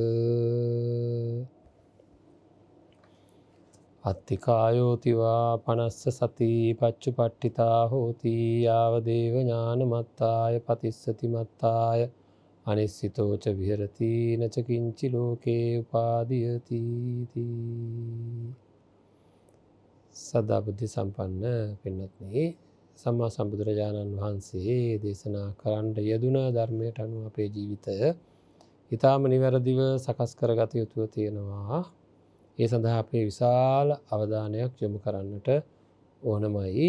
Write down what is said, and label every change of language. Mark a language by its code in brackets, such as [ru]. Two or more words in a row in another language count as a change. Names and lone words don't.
[pi] අත්තිකායෝතිවා පනස්ස සති පච්චුපට්ඨිතා හෝති යාව දේව ඥානමත්තාය පතිස්සති මත්තාය අනිස්සිතෝච විහෙරති නච කිංචි ලෝකේ උපාදීයති [si] සදා බුද්ධ සම්පන්න පින්වත්නි සම්මා සම්බුදුරජාණන් වහන්සේ දේශනා කරන්න යෙදුන ධර්මයට අනුව අපේ ජීවිතය ඊටාම නිවැරදිව සකස් කරගත යුතුව තියෙනවා. ඒ සඳහා අපේ විශාල අවධානයක් යොමු කරන්නට ඕනමයි.